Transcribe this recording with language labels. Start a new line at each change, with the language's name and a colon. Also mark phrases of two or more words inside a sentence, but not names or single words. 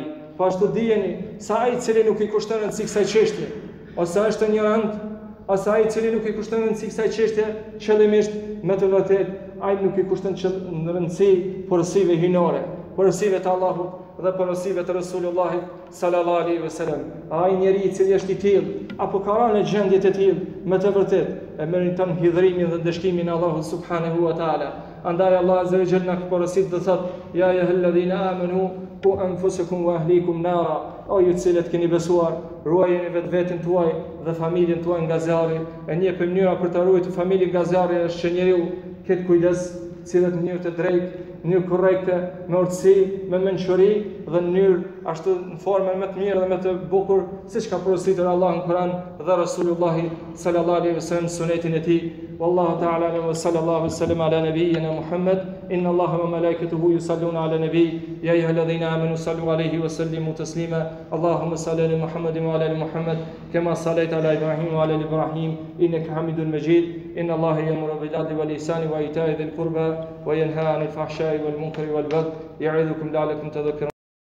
Albanian: Po ashtu dijeni se ai i cili nuk i kushton rëndësi kësaj çështje, ose është ignorant, ose ai i cili nuk i kushton rëndësi kësaj çështje qëllimisht, me të vërtetë ai nuk i kushton rëndësi porosive hyjnore, porosive të Allahut dhe porosive të Resulullahit
Arabic: صلى الله عليه وسلم.
Albanian: Ai njeri i cili është i tillë apo ka rënë në gjendje të tillë, me të vërtetë e meriton hidhrimin dhe dëshkimin e Allahut
Arabic: سبحانه وتعالى.
Albanian: Andaj Allah
Arabic: عز وجل
Albanian: na porosit dhe thot:
Arabic: "يا أيها الذين آمنوا قوا أنفسكم وأهليكم نارا."
Albanian: O ju cilët keni besuar, ruajeni vetveten tuaj dhe familjen tuaj nga zjarri. E një për mënyra për të ruajtur familjen nga zjarri është që njeriu ketë kujdes, cilët në mënyrë të drejtë, në mënyrë korrekte, me urtësi, me mençuri dhe në mënyrë ashtu në formën më të mirë dhe më të bukur, siç ka porositur Allah në Kur'an dhe Rasulullahi
Arabic: صلى الله عليه وسلم
Albanian: sunetin e tij.
Arabic: والله تعالى وصلى الله وسلم على نبينا محمد. إن الله وملائكته يصلون على النبي يا أيها الذين آمنوا صلوا عليه وسلموا تسليما. اللهم صل على محمد وعلى آل محمد كما صليت على إبراهيم وعلى آل إبراهيم إنك حميد مجيد. إن الله يأمر بالعدل والإحسان وإيتاء ذي القربى وينهى عن الفحشاء والمنكر والبغي. يعظكم لعلكم تذكرون.